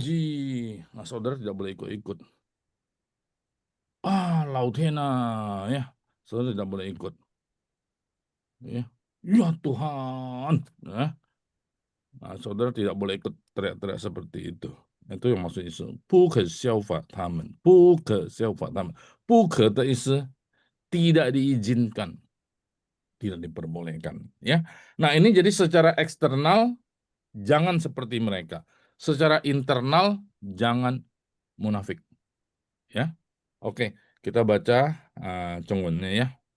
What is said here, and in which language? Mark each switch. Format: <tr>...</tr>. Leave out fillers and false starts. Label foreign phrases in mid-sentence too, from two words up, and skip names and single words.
<id>Nah, saudara tidak boleh ikut-ikut. Lautena, ya. Saudara tidak boleh ikut. Ya Tuhan. Nah, saudara tidak boleh ikut teriak-teriak seperti itu. Itu yang maksud Yesus.</id> <zh>不可效法他们，不可效法他们。不可的意思</zh> <id>tidak diizinkan, tidak diperbolehkan. Ya. Nah, ini jadi secara eksternal jangan seperti mereka. Secara internal jangan munafik. Ya. Oke, kita baca Chongwon-nya ya.</id>